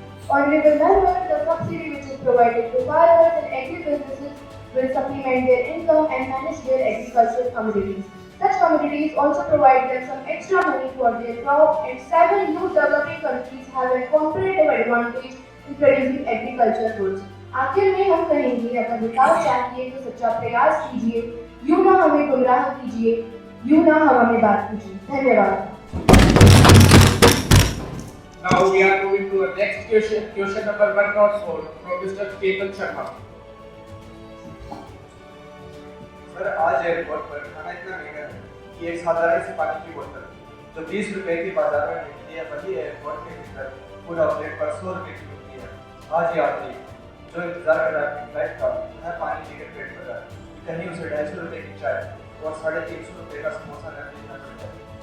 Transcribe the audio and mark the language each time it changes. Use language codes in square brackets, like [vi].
[en] Honorable Member, the subsidy which is provided to farmers and agri-businesses will supplement their income and manage their agricultural commodities. Such commodities also provide them some extra money for their crop, and 7 new developing countries have a comparative advantage in producing agricultural goods. [hi] आखिर में हम कहेंगे, अगर विकास चाहिए तो सच्चा प्रयास कीजिए, यूं ना हमें गुमराह कीजिए, यूं ना हमें बात कीजिए। धन्यवाद। [en] Now we are moving to our next question. Question number 104 from Mr. Ketan Sharma. [hi] Sir, आज एयरपोर्ट पर खाना इतना महंगा है कि एक साधारण सी पानी की बोतल जो 20 रुपए की बाजार में मिलती है, वही एयरपोर्ट के भीतर पूरा प्लेट पर 100 रुपए की मिलती है। आज यात्री जो इंतजार कर रहा है फ्लाइट का, वह पानी पीकर पेट भर रहा है, कहीं उसे 250 रुपए की चाय और 350 रुपए का समोसा न खरीदना पड़ता है।